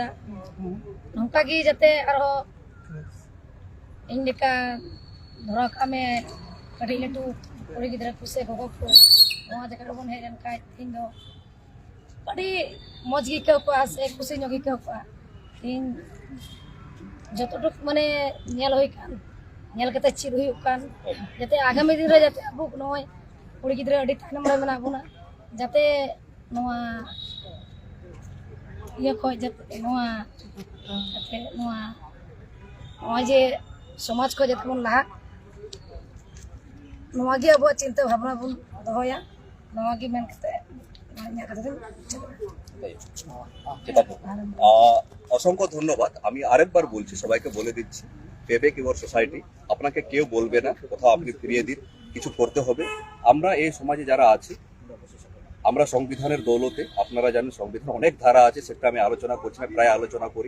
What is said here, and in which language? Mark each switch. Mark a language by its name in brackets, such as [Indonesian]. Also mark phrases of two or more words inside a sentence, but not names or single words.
[Santali] ᱱᱚᱝᱠᱟᱜᱮ ᱡᱟᱛᱮ ᱟᱨᱦᱚᱸ ᱤᱧ ᱞᱮᱠᱟ ᱫᱷᱚᱨᱟᱣ ᱠᱟᱜ ᱢᱮ ᱠᱟᱹᱴᱤᱡ ᱞᱟᱹᱴᱩ ᱠᱩᱲᱤ ᱜᱤᱫᱽᱨᱟᱹ ᱠᱚ ᱥᱮ ᱜᱚᱜᱚ ᱠᱚ ᱱᱚᱣᱟ ᱡᱟᱭᱜᱟ ᱨᱮᱵᱚᱱ ᱦᱮᱡ ᱞᱮᱱᱠᱷᱟᱡ ᱤᱧ ᱫᱚ ᱟᱹᱰᱤ ᱢᱚᱡᱽ ᱜᱮ ᱟᱹᱭᱠᱟᱹᱣ ᱠᱚᱜᱼᱟ ᱥᱮ ᱠᱩᱥᱤ ᱧᱚᱜ ᱜᱮ ᱟᱹᱭᱠᱟᱹᱣ ᱠᱚᱜᱼᱟ। ᱤᱧ [Bangla] যতটুক মানে [Santali] ᱧᱮᱞ ᱦᱩᱭ ᱠᱟᱱ, ᱧᱮᱞ ᱠᱟᱛᱮ ᱪᱮᱫ ᱦᱩᱭᱩᱜ ᱠᱟᱱ, ᱡᱟᱛᱮ ᱟᱜᱟᱢী ᱫᱤᱱ ᱨᱮ ᱡᱟᱛᱮ ᱟᱵᱚ ᱱᱚᱜᱼᱚᱭ ᱠᱩᱲᱤ ᱜᱤᱫᱽᱨᱟᱹ ᱟᱹᱰᱤ ᱛᱟᱭᱱᱚᱢ ᱨᱮ ᱢᱮᱱᱟᱜ ᱵᱚᱱᱟ, ᱡᱟᱛᱮ ᱱᱚᱣᱟ ᱤᱭᱟᱹ ᱠᱷᱚᱡ ᱡᱟᱛᱮ ᱱᱚᱣᱟ ᱡᱟᱛᱮ ᱱᱚᱣᱟ ᱡᱮ ᱥᱚᱢᱟᱡᱽ ᱠᱷᱚᱡ ᱡᱟᱛᱮ ᱵᱚᱱ ᱞᱟᱦᱟᱜ, ᱱᱚᱣᱟ ᱜᱮ ᱟᱵᱚᱣᱟᱜ ᱪᱤᱱᱛᱟᱹ ᱵᱷᱟᱵᱱᱟ ᱵᱚᱱ ᱫᱚᱦᱚᱭᱟ, ᱱᱚᱣᱟ ᱜᱮ ᱢᱮᱱ [Bangla] কাছে ইয়া কথা দিন। যেটা অসংখ্য ধন্যবাদ। আমি আরেকবার বলছি, সবাইকে বলে দিচ্ছি, [English] payback your society, [Bangla] আপনাকে কেউ বলবে না কোথাও আপনি ফিরিয়ে দিন, কিছু করতে হবে। আমরা এই সমাজে যারা আছি, আমরা সংবিধানের দৌলতে, আপনারা জানেন সংবিধান অনেক ধারা আছে, সেটা আমি আলোচনা করছি না, প্রায় আলোচনা করি।